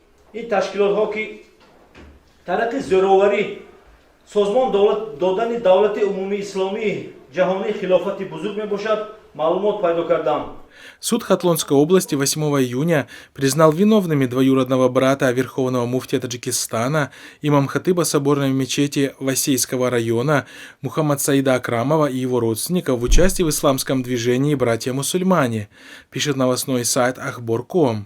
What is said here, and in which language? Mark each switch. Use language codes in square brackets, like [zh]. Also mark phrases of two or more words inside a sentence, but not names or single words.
[fa] این تشکیلات‌ها که طرق زوراوری سازمان دادن دولت عمومی اسلامی جهانی خلافت بزرگ میباشد معلومات پیدا کردم. [ru] Суд Хатлонской области 8 июня признал виновными двоюродного брата верховного муфтия Таджикистана, имам-хатыба соборной мечети Васейского района Мухаммад Саида Акрамова и его родственников в участии в исламском движении «Братья-мусульмане», пишет новостной сайт Ахбор.ком.